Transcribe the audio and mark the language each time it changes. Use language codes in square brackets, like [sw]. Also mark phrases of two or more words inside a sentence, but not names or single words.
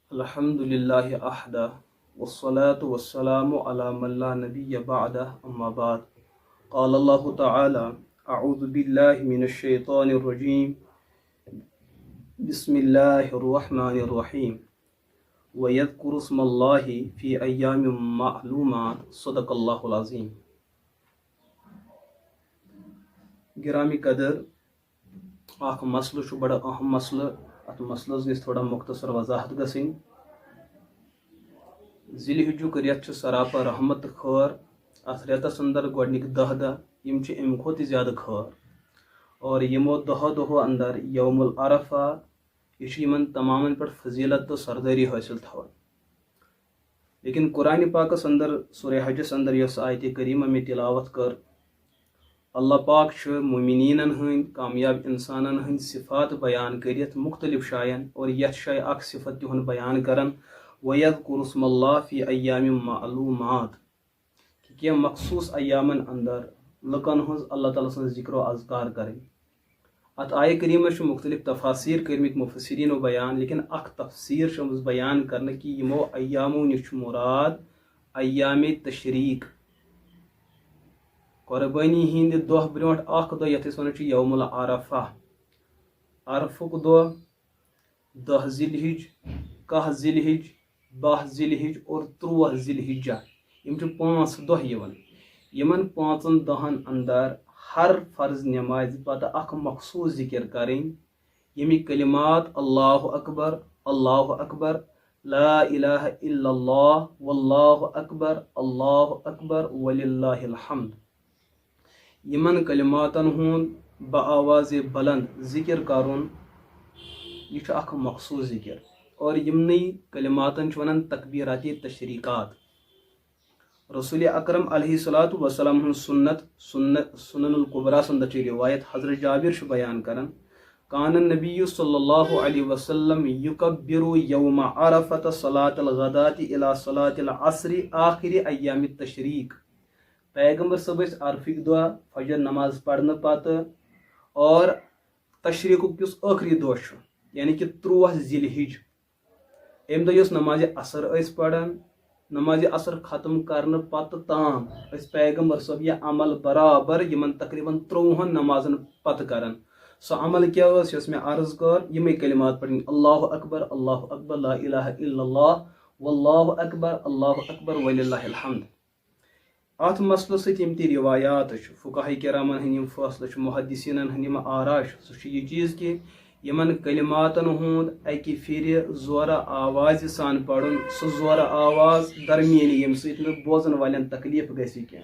[ar] الحمد للہ احدہ والصلاة والسلام علی من لا نبی بعدہ اما بعد قال اللہ تعالی اعوذ باللہ من الشیطان الرجیم بسم اللہ الرحمن الرحیم وَيَذْكُرُ اسْمَ اللَّهِ فِي أَيَّامٍ مَّعْلُومَاتٍ صدق اللہ العظیم۔ [ks] گرامی قدر اخ مسئلہ بڑا اہم مسئلہ، ات مسئلس گژھِ تھوڑا مختصر وضاحت گژھٕنۍ۔ ذی الحجُک رٮ۪تھ چھُ سراپا رحمت تہٕ خٲر۔ اتھ رٮ۪تس اندر گۄڈنِکۍ 10 دۄہ یِم چھِ امہِ کھۄتہٕ تہِ زیادٕ خٲر، اور یِمو دۄہو اندر [ar] یوم العرفہ [ks] یہ چھُ یِمن تمامن پٮ۪ٹھ فضیلت تہٕ سردٲری حٲصِل تھاوان۔ لیکن قرآن پاکس اندر سورہ حجس اندر یۄس آیتِ کریمہ مےٚ تلاوت کٔر، اللہ پاک چھُ مومنیٖنن ہٕنٛدۍ کامیاب انسانن ہٕنٛدۍ صفات بیان کٔرِتھ مختلف جاین، اور یتھ جایہِ اکھ صفت تِہُنٛد بیان کران [ar] وَيَذْكُرُ اسْمَ اللَّهِ فِي أَيَّامٍ مَّعْلُومَاتٍ، [ks] کہ کینٛہہ مخصوٗص ایامن اندر لُکن ہٕنٛز اللہ تعالیٰ سٕنٛز ذکر و اذکار کرٕنۍ۔ ات آیہ کریمہ چھُ مختلف تفاصیر کٔرمٕتۍ مفسرینو بیان، لیکن اکھ تفسیر چھِ آمٕژ بیان کرنہٕ کہ یِمو ایامو نِش چھُ مراد [ar] ایام تشریق، [ks] قربٲنی ہٕنٛدِ دۄہ برونٛٹھ اکھ دۄہ یتھ أسۍ ونان چھِ [ar] یوم العرفہ، [ks] عرفُک دۄہ، 10 ذی الحج، 11 ذی الحج، 12 ذی الحج اور 13 ذی الحجہ، یِم چھِ 5 دۄہ یِوان۔ یِمن 5 دۄہن اندر ہر فرض نمازِ پتہٕ اکھ مخصوص ذکر کرٕنۍ، ییٚمِکۍ کلمات [ar] اللہ اکبر، اللہ اکبر، لا الہ الا اللہ، واللہ اکبر وللہ الحمد۔ [ks] یمن کلماتن ہُنٛد بآواز بلند ذکر کرُن یہ چھُ اکھ مخصوص ذکر، اور یمنٕے کلماتن چھِ ونان [ar] تکبیرات تشریقات۔ [ks] رسول اکرم علیہ الصلوۃ والسلام ہُنٛد سنن القبریٰ اندر چھِ روایت، حضرت جابر چھُ بیان کران [ar] کان النبی صلی اللہ علیہ وسلم یکبر یوم عرفۃ صلاۃ الغداۃ الی صلاۃ العصر آخر ایام التشریق۔ [ks] پیغمبر صٲب ٲسۍ عرفٕکۍ دۄہ فجر نماز پرنہٕ پتہٕ، اور تشریقُک یُس ٲخری دۄہ چھُ یعنی کہ 13 ذی الحج، امہِ دۄہ یۄس نمازِ عصر ٲسۍ پران، نمازِ عصر ختم کرنہٕ پتہٕ تام ٲسۍ پیغمبر صٲب یہِ عمل برابر یِمن تقریباً 13 نمازن پتہٕ کران۔ سۄ عمل کیٛاہ ٲس یۄس مےٚ عرض کٔر، یِمے کلمات پرٕنۍ [ar] اللہ اکبر لا الہ الا اللہ، واللہ اکبر وللہ الحمد۔ [ks] اتھ مسئلہٕ سۭتۍ یِم تہِ روایات چھِ، فقہاء کرامن ہٕنٛدۍ یِم فٲصلہٕ چھِ، محدثیٖنن ہٕنٛدۍ یِم آرا چھِ، سُہ چھُ یہِ چیٖز کہ یمن کلماتن ہُنٛد اکہِ پھرِ زورٕ آوازِ سان پرُن، سُہ زورٕ آواز درمیٲنی ییٚمہِ سۭتۍ نہٕ بوزن والٮ۪ن تکلیف گژھِ کینٛہہ۔